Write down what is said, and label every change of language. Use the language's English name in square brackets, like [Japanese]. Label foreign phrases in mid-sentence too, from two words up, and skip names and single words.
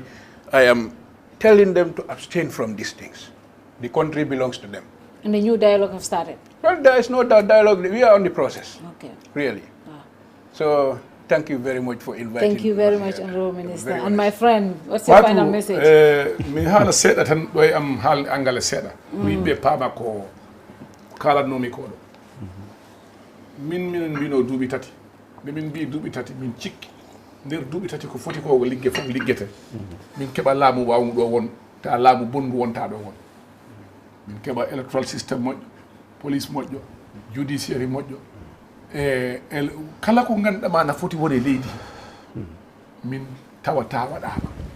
[English] I am telling them to abstain from these things. The country belongs to them. And the new dialogue have started? Well, there is no dialogue. We are on the process. Okay. Really. So thank you very much for inviting me. Thank you very much, Honorable Minister. And my friend, what's your final message? [Fula] Mi hala seeda tan ɗo am haal angale seeɗa mi yimɓe paama ko kalatnomi ko ɗo min minen mbino duuɓi tati nde min mbi duuɓi tati min cikki nder duuɓi tati ko foti ko ligge fof liggete min keɓa laamu wawmu ɗo won ta laamu bonndu wonta ɗo won min keɓa [English] electoral system [Fula] moƴƴo police moƴƴo judiciary moƴƴo kala ko ganduɗama na foti wone leydi min tawata waɗama